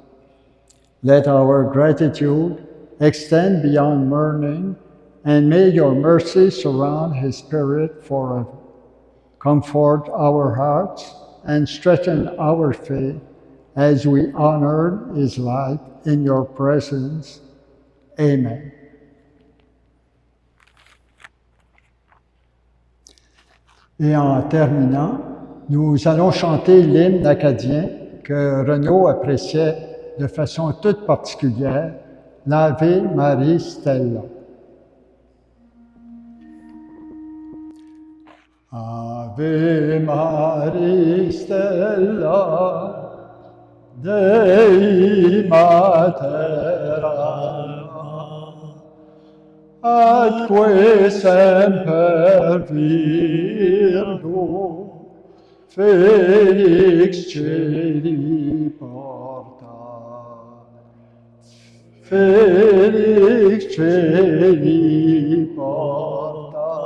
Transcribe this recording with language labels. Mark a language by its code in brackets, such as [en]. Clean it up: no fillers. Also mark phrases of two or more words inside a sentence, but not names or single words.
[en] Let our gratitude extend beyond mourning, and may your mercy surround his spirit forever. Comfort our hearts and strengthen our faith as we honor his life in your presence. Amen. [fr] Et en terminant, nous allons chanter l'hymne acadien que Renaud appréciait de façon toute particulière, l'Ave Maria Stella. [la] Ave Maria Stella, Dei Mater Alma, atque semper Virgo, Felix celi porta, Felix celi porta.